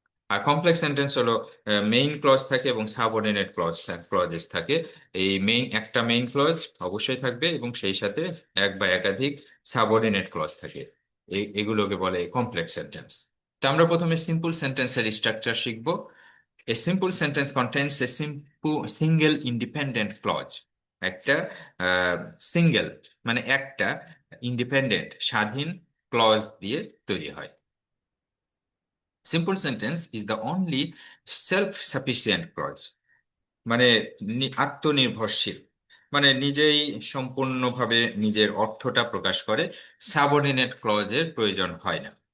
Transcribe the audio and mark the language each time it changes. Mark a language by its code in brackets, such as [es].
[bn] আর complex sentence হলো main clause থাকে এবং সাবঅর্ডিনেট ক্লজেস থাকে। এই একটা মেইন ক্লজ অবশ্যই থাকবে এবং সেই সাথে এক বা একাধিক সাবঅর্ডিনেট ক্লজ থাকে। এগুলোকে বলে কমপ্লেক্স সেন্টেন্স। তো আমরা প্রথমে সিম্পল সেন্টেন্সের স্ট্রাকচার শিখব। [en] A simple sentence contains a single independent clause. [bn] একটা সিঙ্গেল মানে একটা ইন্ডিপেন্ডেন্ট স্বাধীন ক্লজ দিয়ে তৈরি হয়। [en] simple sentence is the only self sufficient clause, [bn] মানে আত্মনির্ভরশীল, মানে নিজেই সম্পূর্ণভাবে নিজের অর্থটা প্রকাশ করে, সাবঅর্ডিনেট ক্লজের প্রয়োজন হয় না।